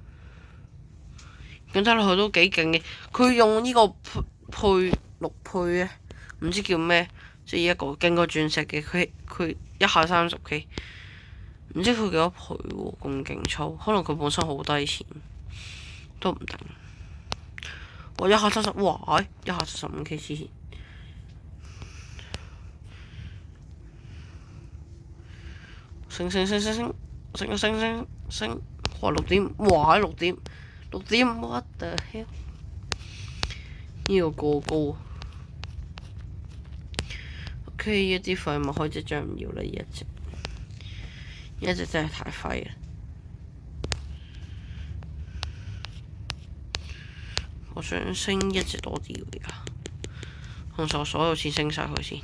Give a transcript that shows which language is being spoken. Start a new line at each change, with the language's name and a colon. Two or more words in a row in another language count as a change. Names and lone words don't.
Cantonese: 咁睇落去都幾勁嘅，佢用呢個綠配嘅，唔知叫咩，即係一個勁過鑽石嘅，佢一下30K，唔知佢幾多倍喎，咁勁抽，可能佢本身好低錢，都唔定。哇！一下75，哇！一下75K 黐線。升升升升升升升升升，哇6點，哇喺6點6點 ，
English: what the hell？
Cantonese: 呢個過高。OK， 一啲廢物開始將唔要啦，一隻真係太廢啦。我想升一隻多啲而家，同時我所有錢升晒佢先。